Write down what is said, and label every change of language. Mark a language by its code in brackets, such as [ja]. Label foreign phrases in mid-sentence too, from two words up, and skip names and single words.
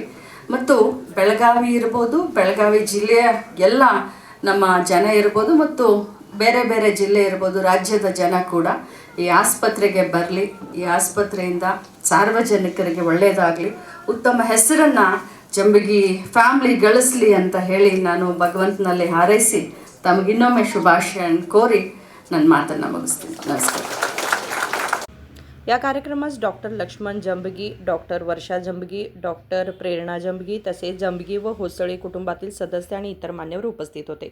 [kn] ಮತ್ತು ಬೆಳಗಾವಿ ಇರ್ಬೋದು, ಬೆಳಗಾವಿ ಜಿಲ್ಲೆಯ ಎಲ್ಲ ನಮ್ಮ ಜನ ಇರ್ಬೋದು, ಮತ್ತು ಬೇರೆ ಬೇರೆ ಜಿಲ್ಲೆ ಇರ್ಬೋದು, ರಾಜ್ಯದ ಜನ ಕೂಡ ಈ ಆಸ್ಪತ್ರೆಗೆ ಬರಲಿ. ಈ ಆಸ್ಪತ್ರೆಯಿಂದ ಸಾರ್ವಜನಿಕರಿಗೆ ಒಳ್ಳೆಯದಾಗಲಿ, ಉತ್ತಮ ಹೆಸರನ್ನು ಜಂಬಗಿ ಫ್ಯಾಮ್ಲಿ ಗಳಿಸಲಿ ಅಂತ ಹೇಳಿ ನಾನು ಭಗವಂತನಲ್ಲಿ ಹಾರೈಸಿ ತಮಗಿನ್ನೊಮ್ಮೆ ಶುಭಾಶಯವನ್ನು ಕೋರಿ ನನ್ನ ಮಾತನ್ನು ಮುಗಿಸ್ತೀನಿ. ನಮಸ್ಕಾರ. [mr] या कार्यक्रमास डॉक्टर लक्ष्मण जंबगी, डॉक्टर वर्षा जंबगी, डॉक्टर प्रेरणा जंबगी तसेच जंबगी व होसळे कुटुंबातील सदस्य आणि इतर मान्यवर उपस्थित होते.